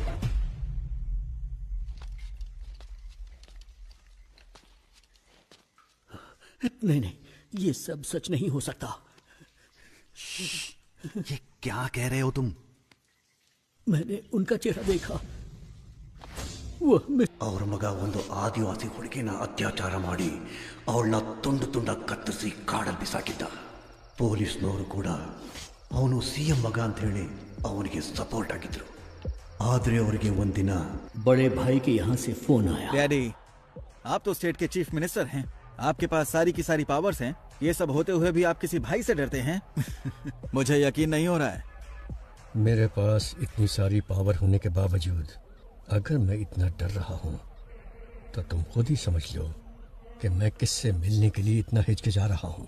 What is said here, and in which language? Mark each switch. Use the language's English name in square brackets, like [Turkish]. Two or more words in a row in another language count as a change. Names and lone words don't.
[Hindi] नहीं, ये सब सच नहीं हो सकता। ये क्या कह रहे हो तुम? मैंने उनका चेहरा देखा। वो [Kannada] ಅವ್ರ ಮಗ ಒಂದು ಆದಿವಾಸಿ ಹುಡುಗಿನ ಅತ್ಯಾಚಾರ ಮಾಡಿ ಅವಳನ್ನ ತುಂಡು ತುಂಡಾಗಿ ಕತ್ತರಿಸಿ ಕಾಡಲ್ಲಿ ಬಿಸಾಕಿದ್ದ. ಪೊಲೀಸ್ನವರು ಕೂಡ ಅವನು ಸಿಎಂ ಮಗ ಅಂತ ಹೇಳಿ ಅವನಿಗೆ ಸಪೋರ್ಟ್ ಆಗಿದ್ರು. ಆದ್ರೆ ಅವರಿಗೆ ಒಂದಿನ [Hindi] बड़े भाई के यहाँ से फोन आया। डैडी, आप तो स्टेट के [English] chief minister [Hindi] हैं, आपके पास सारी की सारी पावर्स हैं। ये सब होते हुए भी आप किसी भाई से डरते हैं? मुझे यकीन नहीं हो रहा है। मेरे पास इतनी सारी पावर होने के बावजूद अगर मैं इतना डर रहा हूं तो तुम खुद ही समझ लो कि मैं किससे मिलने के लिए इतना हिचकिचा रहा हूं।